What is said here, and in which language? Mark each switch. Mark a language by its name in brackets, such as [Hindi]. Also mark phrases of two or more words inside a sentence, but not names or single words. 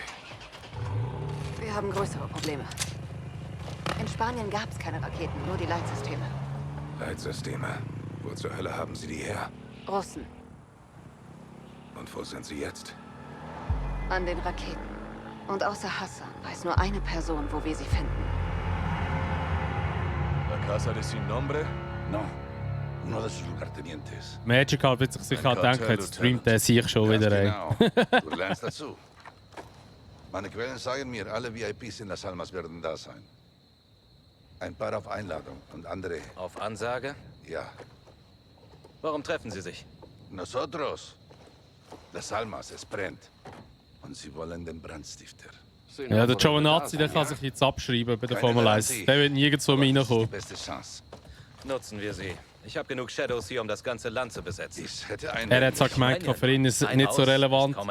[German] Wir haben größere Probleme. In Spanien gab es keine Raketen, nur die Leitsysteme. Leitsysteme. Wo zur Hölle haben sie die her? Russen. Und wo sind sie jetzt? An den Raketen. Und außer Hassan weiß nur eine Person, wo wir sie finden. [Spanish] La Casa de Sin Nombre? No, uno de sus lugartenientes. [German] Magical wird sich sicher Ein denken, Kartell, jetzt streamt der sich schon Ganz wieder. Ey. genau. Du lernst dazu. Meine Quellen sagen mir, alle VIPs in Las Almas werden da sein. Ein paar auf Einladung und andere, Auf Ansage? ja. Warum treffen Sie sich? Nosotros. Las Almas, es brennt. Und sie wollen den Brandstifter. Ja, der Giovanazzi, der kann sich jetzt abschreiben bei der Keine Formel 1. Garantie. Der wird nirgendwo mehr Aber das ist die reinkommen. beste Chance. Nutzen wir sie. Ich habe genug Shadows hier, um das ganze Land zu besetzen. Ich hätte einen... Er hat zwar gemeint, für ihn ist es nicht so relevant, Kaum ein